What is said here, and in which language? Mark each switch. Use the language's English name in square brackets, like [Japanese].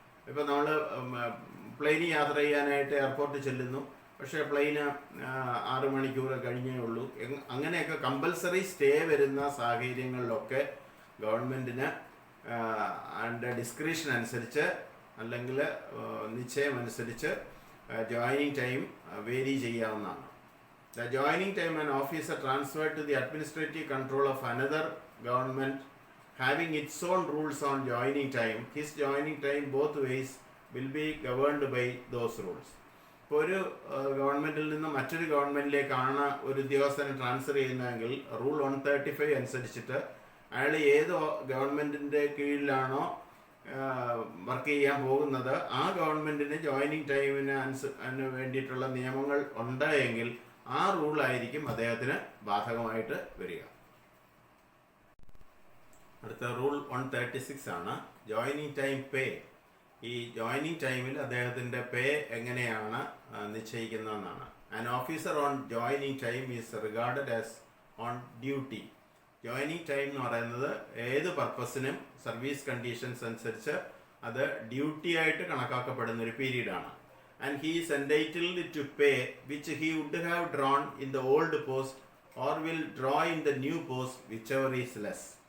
[Malayalam] ഇപ്പം നമ്മൾ പ്ലെയിനിൽ യാത്ര ചെയ്യാനായിട്ട് എയർപോർട്ടിൽ ചെല്ലുന്നു, പക്ഷേ പ്ലെയിന് 6 മണിക്കൂർ കഴിഞ്ഞേ ഉള്ളൂ. അങ്ങനെയൊക്കെ കമ്പൽസറി സ്റ്റേ വരുന്ന സാഹചര്യങ്ങളിലൊക്കെ ഗവൺമെൻറ്റിന് അതിൻ്റെ ഡിസ്ക്രിപ്ഷൻ അനുസരിച്ച് അല്ലെങ്കിൽ നിശ്ചയമനുസരിച്ച് ജോയിനിങ് ടൈം വേരി ചെയ്യാവുന്നതാണ്. [English] The joining time an officer transferred to the administrative control of another government having its own rules on joining time, his joining time both ways will be governed by those rules. [Malayalam] ഇപ്പോൾ ഒരു ഗവൺമെൻറ്റിൽ നിന്ന് മറ്റൊരു ഗവൺമെൻറ്റിലേക്കാണ് ഒരു ഉദ്യോഗസ്ഥനെ transfer ചെയ്യുന്നതെങ്കിൽ rule 135 അനുസരിച്ചിട്ട് അയാൾ ഏത് ഗവൺമെൻറ്റിൻ്റെ കീഴിലാണോ വർക്ക് ചെയ്യാൻ പോകുന്നത് ആ ഗവൺമെൻറ്റിന് ജോയിനിങ് ടൈമിന് വേണ്ടിയിട്ടുള്ള നിയമങ്ങൾ ഉണ്ടായെങ്കിൽ ആ റൂളായിരിക്കും അദ്ദേഹത്തിന് ബാധകമായിട്ട് വരിക. അടുത്ത റൂൾ 136 ആണ് ജോയിനിങ് ടൈം പേ. ഈ ജോയിനിങ് ടൈമിൽ അദ്ദേഹത്തിൻ്റെ പേ എങ്ങനെയാണ് നിശ്ചയിക്കുന്നതെന്നാണ്. [English] An officer on joining time is regarded as on duty. [Malayalam] Joining time എന്ന് പറയുന്നത് ഏത് പർപ്പസിനും സർവീസ് കണ്ടീഷൻസ് അനുസരിച്ച് അത് ഡ്യൂട്ടി ആയിട്ട് കണക്കാക്കപ്പെടുന്ന ഒരു പീരീഡാണ്. [English] And he is entitled to pay which he would have drawn in the old post or will draw in the new post whichever is less.